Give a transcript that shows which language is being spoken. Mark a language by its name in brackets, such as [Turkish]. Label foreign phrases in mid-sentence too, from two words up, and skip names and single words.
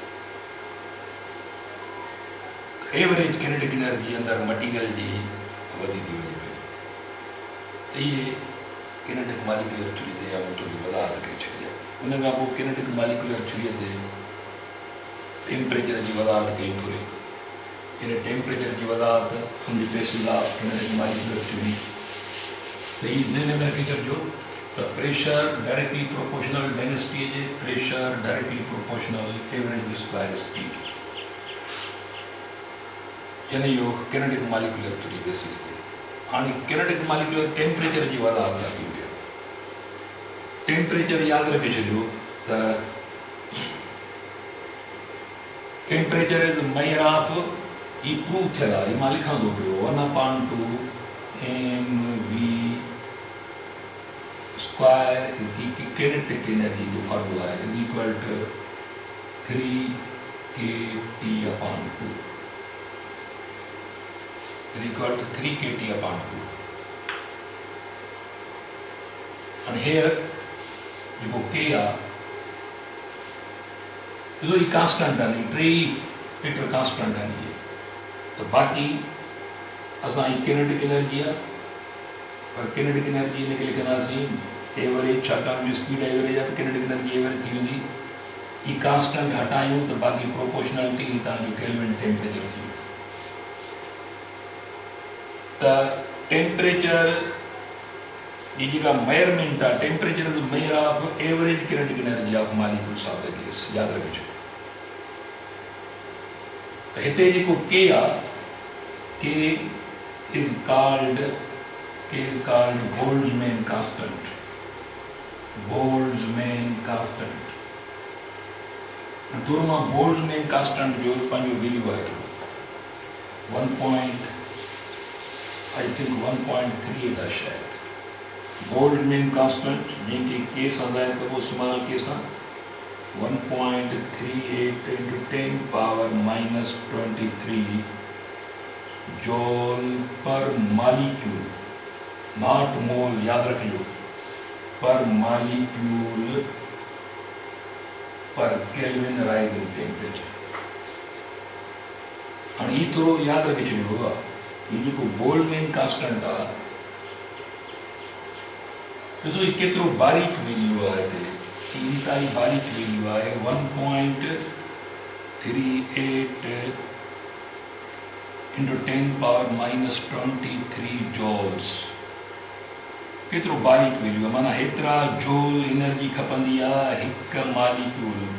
[Sindhi] वई [English] average kinetic energy [Sindhi] अंदरि मटीरियल जी वधी थी वञे पई त इहे [English] kinetic molecular theory [Sindhi] ते या मुंहिंजो वज़ाहत करे छॾी आहे उन खां पोइ [English] kinetic molecular [Sindhi] थ्योरीअ ते टेम्परेचर जी वज़ाहत कई थोरी इन टेम्परेचर जी वज़ाहत [English] on the basis of kinetic molecular theory [Sindhi] त हीअ ज़हन में रखी छॾिजो त [English] pressure directly proportional [Sindhi] डेंसिटीअ जे [English] pressure directly proportional average square speed [Sindhi] यानी इहो [English] kinetic molecular theory basis [Sindhi] ते हाणे [English] kinetic molecular temperature [Sindhi] जी वज़ाहत रखी पियो टेम्परेचर यादि रखे छॾियो त [English] temperature is measure of [Sindhi] ही प्रूव थियल आहे मां लिखां थो पियो 1/2 mv [English] square kinetic energy [Sindhi] जो फॉर्मूला आहे [English] is equal to 3kT/2 is equal to 3 kT/2 and here [Sindhi] जेको K आहे ॾिसो ही कांस्टेंट आहे टे फैक्टर कांस्टेंट आहिनि इहे त बाक़ी असां ही [English] kinetic energy [Sindhi] आहे पर [English] kinetic energy [Sindhi] हिनखे लिखंदासीं एवरेज छाकाणि जो [English] speed average [Sindhi] आहे त [English] kinetic energy average [Sindhi] थी वेंदी ही कांस्टेंट हटायूं त बाक़ी प्रोपोर्शनलिटी तव्हांजो [English] Kelvin temperature [Sindhi] थी वियो त टेम्परेचर जी जेका मेजरमेंट आहे [English] temperature is measure of average kinetic energy of molecules of the gas [Sindhi] यादि रखिजो त हिते जेको के आहे [English] K is called Boltzmann constant [Sindhi] थोरो मां [English] Boltzmann constant [Sindhi] जो पंहिंजो वैल्यू आहे 1.38 आहे शायदि [English] Boltzmann constant [Sindhi] जंहिंखे के सां ज़ाहिर कबो [English] small K [Sindhi] सां 1.38 × 10⁻⁻23 [English] joule per molecule not mole [Sindhi] यादि रखिजो पर मॉलिक्यूल पर [English] Kelvin rising temperature [Sindhi] हाणे हीउ थोरो यादि रखी छॾियो आहे हीउ जेको [English] Boltzmann constant [Sindhi] आहे ॾिसो हीउ केतिरो बारीक वैल्यू आहे हिते हीउ इंतिहाई बारीक वैल्यू आहे 1.38 × 10⁻⁻23 जूल्स केतिरो बारीक वैल्यू आहे माना हेतिरा जूल एनर्जी खपंदी आहे हिकु मॉलिक्यूल